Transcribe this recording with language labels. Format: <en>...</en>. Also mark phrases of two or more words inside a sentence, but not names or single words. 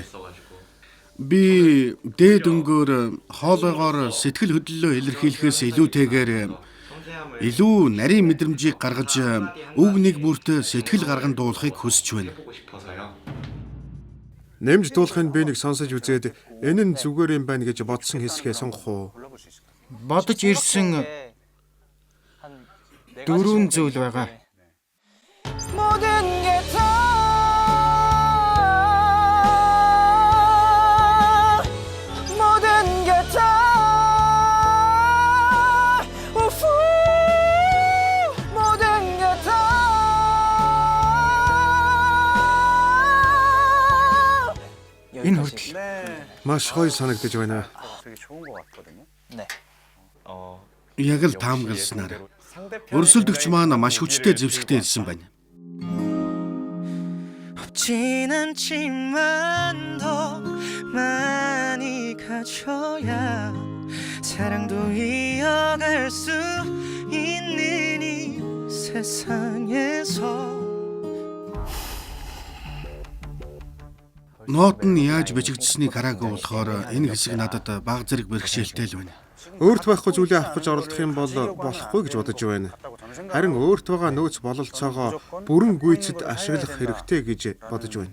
<mn>Би дээд өнгөөр хоолойгоор сэтгэл хөдлөлөө илэрхийлэхээс илүүтэйгээр илүү нарийн мэдрэмжийг гаргаж үг нэг бүрт сэтгэл гарган дуулахыг хүсэж байна. Нэмж дуулахын би нэг сонсож үзээд энэ нь зүгээр юм байна гэж бодсон хэсгээ сонгох уу? Бодож ирсэн дөрвөн зүйл байгаа.</mn> <ko>모든 게 다 모든 게 다 모든 게 다</ko> <mn>Энэ хүртэл Маш гоё санагдаж байна. Яг л таамагласнаар өрсөлдөгч маань маш хүчтэй зэвсэгтэй хэлсэн байна.</mn> <ko>없진 않지만 더 많이 가져야 사랑도 이어갈 수 있는 이 세상에서</ko> <mn>Ноот нь яаж бичигдсэнийг хараагүй болохоор энэ хэсэг надад баг зэрэг бэрхшээлтэй л байна. Өөрт байхгүй зүйлээ авах гэж оролдох юм бол болохгүй гэж бодож байна. Харин өөрт байгаа нөөц бололцоогоо бүрэн гүйцэд ашиглах хэрэгтэй гэж бодож байна.</mn>